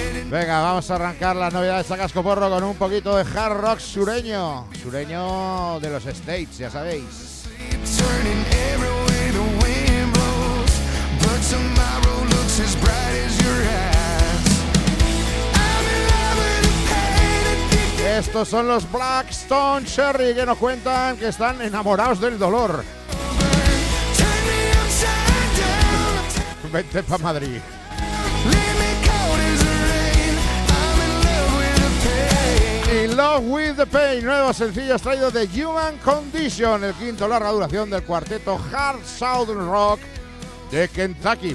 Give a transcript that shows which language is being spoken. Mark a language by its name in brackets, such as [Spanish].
[Spanish] Venga, vamos a arrancar las novedades a casco porro con un poquito de hard rock sureño. Sureño de los States, ya sabéis. [English] Tomorrow looks as bright as your eyes. I'm in love with a painted. [Spanish] Estos son los Black Stone Cherry, que nos cuentan que están enamorados del dolor. Vente pa' Madrid. In Love With The Pain, nuevo sencillo extraído de Human Condition, el quinto larga duración del cuarteto Hard Southern Rock de Kentucky.